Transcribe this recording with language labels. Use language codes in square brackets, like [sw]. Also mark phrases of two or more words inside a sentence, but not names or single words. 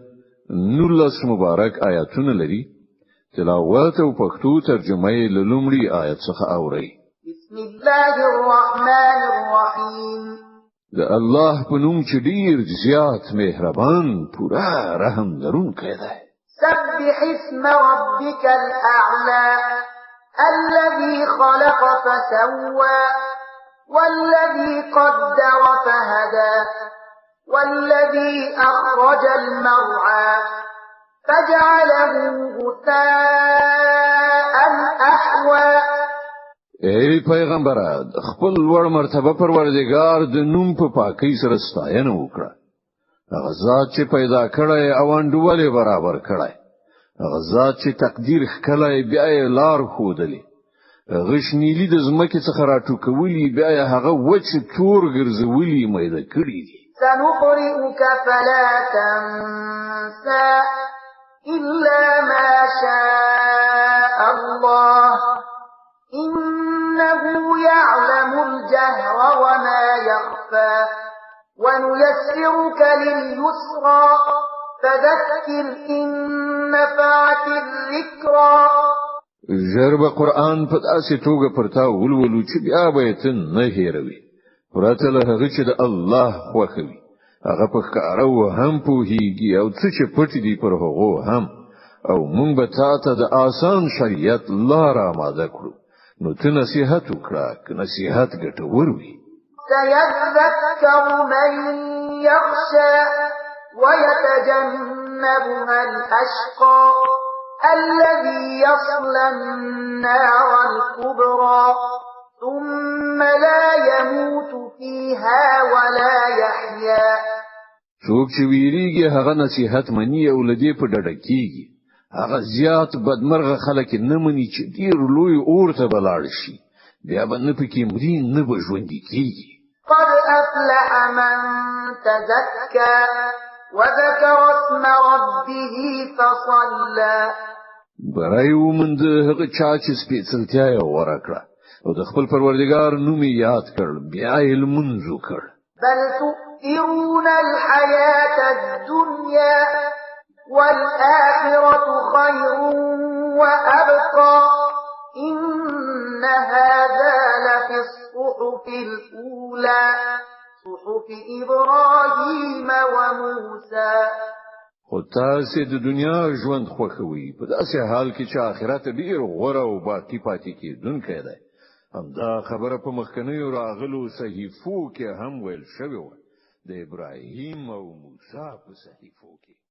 [ps] 19 مبارک آیاتونه لري. تلاوت او پښتو ترجمه یې له لومړي آیت څخه اوري. [ar] بسم الله الرحمن الرحیم. [ps] د الله په نوم چې ډیر زیات مهربان پورا رحم لرونکی دی. [ar] سبح اسم ربك الأعلى الذي خلق فسوى والذي قدر فهدى والذي أخرج المرعى فجعله غثاء أحوى. [ps] ای پیغمبره خپل ور مرتبه پروردگار د نوم په پاکۍ سره ستاینه وکړه. هغه ذات چې پیدا کړی او انډولې برابر کړی، هغه ذات چې تقدیر ښکلی بیا یې لار ښودلې، غشنیلی د ځمکې څخه راټوکولي بیا یې هغه وچ تور ګرځولي میده کړي دي. [ar] سنقرئك فلا تنسى إلا ما شاء الله إنه يعلم الجهر وما يخفى ونيسرك لليسرى فذكر إن نفعت الذكرى. [ps] ژر قرآن په داسې توګه پرتا ولولو چې بیا به ته نه هېروي. پرته له هغه چې د الله خوښوي هغه په ښکاره و هم پوهیږي او څه چې پټ دي پر هغو هم، او مونږ به تاته د آسان شریعت لار آماده کړو. نو ته نصیحت وکړه که نصیحت ګټور وي. [ar] سيذكر من يخشى ويتجنبها الأشقى الذي يصلى النار الكبرى ثم لا يموت فيها ولا يحيا. [ps] څوک چې ویریږي هغه نصیحت مني او لدی په ډډه کیږي. هغه زیات بدمرغه خلک نه مني چې ډیر لوی اور ته بلاړ شي، بیا به نه پکې مري نه به ژوند کیږي. [ar] قد أفلح من تزكى وذكر اسم ربه فصلى. [ps] برای ومند هغه چا چې سپېڅلتیا یې ورکړه او د خپل پروردگار نوم یاد کړ بیا یې لمونځ وکړ. [ar] بل تؤثرون الحياة الدنيا والآخرة خير وأبقى إن هذا لفي الصحف الأولى صحف إبراهيم وموسى. [ps] خو تاسې د دنیا ژوند خوښوي په داسې حال کې چې آخرت ډیر غوره او باقی پاتې کېدونکی دی. همدا خبره په مخکنیو راغلو صحیفو کې هم ویل شوې وه، د ابراهیم او موسی په صحیفو کې.